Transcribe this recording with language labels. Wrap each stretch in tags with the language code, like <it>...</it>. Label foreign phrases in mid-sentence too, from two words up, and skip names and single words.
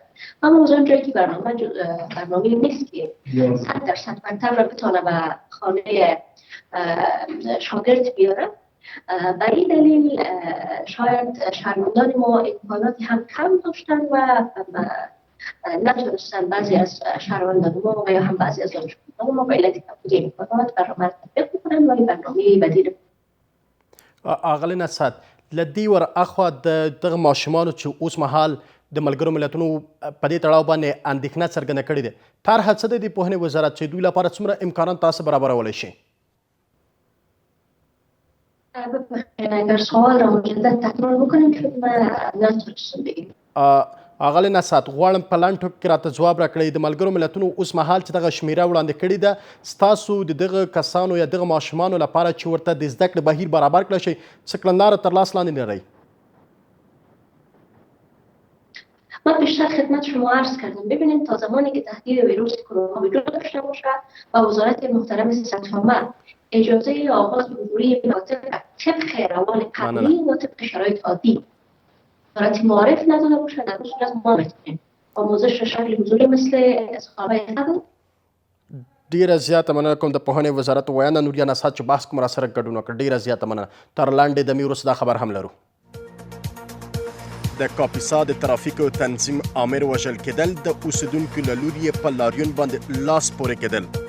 <fa>اما از آنجایی که برنامه نیست که 100% مکتب را بتونه به خانه شاگرد بیاره، به این دلیل شاید شهروندان ما امکاناتی هم کم داشتن و نتونستن بعضی از شهروندان ما و یا هم بعضی از دانشجویان ما به علت کمبود امکانات برنامه تطبیق بکنن ولی برنامه بدیل.</fa> <ps>اغلی نصد لدی ور اخوا د دغه ماشومانو چې اوس مهال د ملګرو ملتونو په دې تړاو باندې اندېښنه څرګنده کړې ده، طرحه څه ده د پوهنې وزارت چې دوی لپاره څومره امکانات تاسو برابرولی شي؟</ps> <fa>اگر سوال را مجدد تکرار بکنیم چون من نتونستم بگیم.</fa> <ps>اغلی نصد غواړم په لنډ ټکو کې راته ځواب راکړئ د ملګرو ملتونو اوس مهال چې دغه شمیره وړاندې کړې ده، ستاسو د دغه کسانو یا دغه ماشومانو لپاره چې ورته د زده کړې بهیر برابر کړی شي څه کړنلاره تر لاس لاندې لرئ؟</ps> <fa>من بیشتر خدمت شما عرض کردم. ببینید تا زمانی که تهدید ویروس کرونا وجود داشته باشد و وزارت محترم صحت اجازه آغاز حضوری مکاتب طبق روال قبلی و طبق شرایط عادی وزارت معارف نداده باشد، در اون صورت ما میتونیم آموزش شکل حضوری مثل انتخابات قبل.</fa> <ps>ډیره زیاته مننه کوم د پوهنې وزارت ویاند نوریا نصحت چې بحث کوم راسره ګډون وکړ. ډیره زیاته مننه. تر لاندې د وروسته دا خبر هم لرو. د کاپیسا د ترافیکو تنظیم آمر وژل کېدل، د اوسیدونکو له لوري یې په لاریون باندې لاس پورې کېدل.</ps>